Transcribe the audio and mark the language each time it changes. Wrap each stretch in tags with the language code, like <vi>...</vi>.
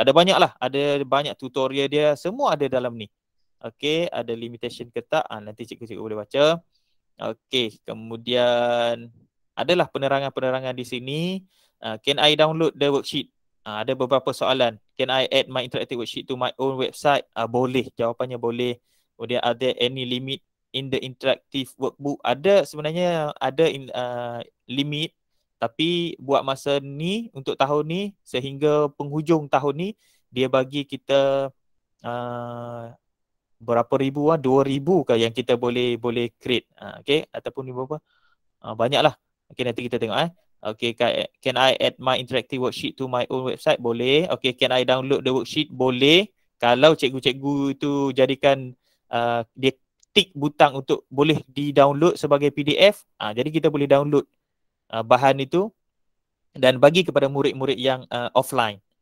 <ms>Ada banyak lah, ada banyak tutorial dia, semua ada dalam ni. Okay, ada limitation ke tak? Nanti cikgu-cikgu boleh baca. Okay, kemudian adalah penerangan-penerangan di sini.</ms> <en>Can I download the worksheet?</en> <ms>Ada beberapa soalan.</ms> <en>Can I add my interactive worksheet to my own website?</en> <ms>Boleh, jawapannya boleh. Kemudian</ms> <en>are there any limit in the interactive workbook?</en> <ms>Ada, sebenarnya ada limit, tapi buat masa ni untuk tahun ni sehingga penghujung tahun ni dia bagi kita berapa ribu 2,000 ke yang kita boleh create.</ms> <en>Okay,</en> <ms>ataupun ni berapa? Banyaklah.</ms> <en>Okay,</en> <ms>nanti kita tengok</ms> <en>Okay, can I add my interactive worksheet to my own website? Boleh. Okay, can I download the worksheet?</en> <ms>Boleh. Kalau cikgu-cikgu itu jadikan dia tik butang untuk boleh di-download sebagai PDF, jadi kita boleh download bahan itu dan bagi kepada murid-murid yang offline.</ms>